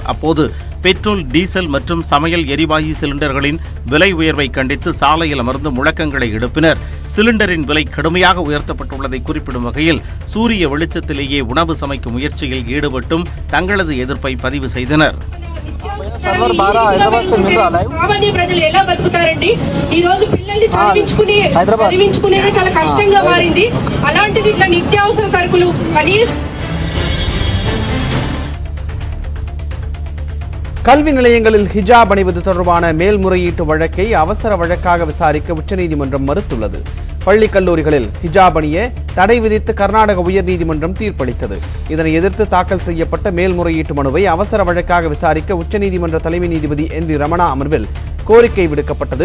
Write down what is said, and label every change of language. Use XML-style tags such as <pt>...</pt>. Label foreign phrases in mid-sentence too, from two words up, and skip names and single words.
<ta>அப்போது பெட்ரோல், டீசல் மற்றும் சமையல் எரிவாயு சிலிண்டர்களின் விலை உயர்வை கண்டித்து சாலையில் அமர்ந்து முழக்கங்களை எழுப்பினர். சிலிண்டரின் விலை கடுமையாக உயர்த்தப்பட்டுள்ளதை குறிப்பிடும் வகையில் சூரிய வெளிச்சத்திலேயே உணவு சமைக்கும் முயற்சியில் ஈடுபட்டும் தங்களது எதிர்ப்பை பதிவு செய்தனர்.</ta> <te>సామాన్య ప్రజలు ఎలా బతుకుతారండి? ఈ రోజు పిల్లల్ని చదివించుకునేది చాలా కష్టంగా మారింది. అలాంటిది ఇట్లా నిత్యావసర సరుకులు కనీసం</te> <ta>கல்வி நிலையங்களில் ஹிஜாப் அணிவது தொடர்பான மேல்முறையீட்டு வழக்கை அவசர வழக்காக விசாரிக்க உச்சநீதிமன்றம் மறுத்துள்ளது. பள்ளி கல்லூரிகளில் ஹிஜாப் அணிய தடை விதித்து கர்நாடக உயர்நீதிமன்றம் தீர்ப்பளித்தது. இதனை எதிர்த்து தாக்கல் செய்யப்பட்ட மேல்முறையீட்டு மனுவை அவசர வழக்காக விசாரிக்க உச்சநீதிமன்ற தலைமை நீதிபதி என் வி ரமணா அமர்வில் கோரிக்கை விடுக்கப்பட்டது.</ta>